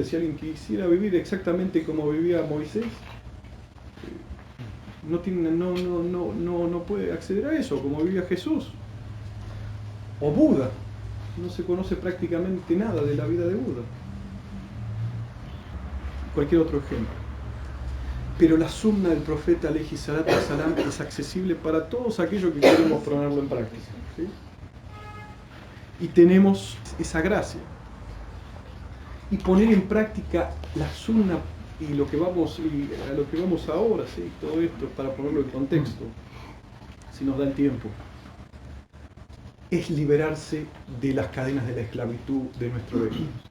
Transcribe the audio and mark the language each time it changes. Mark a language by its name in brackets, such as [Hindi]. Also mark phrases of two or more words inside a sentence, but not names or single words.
[Spanish] Si alguien quisiera vivir exactamente como vivía Moisés, no puede acceder a eso, como vivía Jesús. O Buda. No se conoce prácticamente nada de la vida de Buda. Cualquier otro ejemplo. Pero la sunna del profeta [Arabic] عليه الصلاة والسلام [Spanish] es accesible para todos aquellos que queremos ponerlo en práctica, ¿sí? Y tenemos esa gracia. Y poner en práctica la sunna y a lo que vamos ahora, ¿sí? Todo esto para ponerlo en contexto, si nos da el tiempo, es liberarse de las cadenas de la esclavitud de nuestro ego, ¿sí?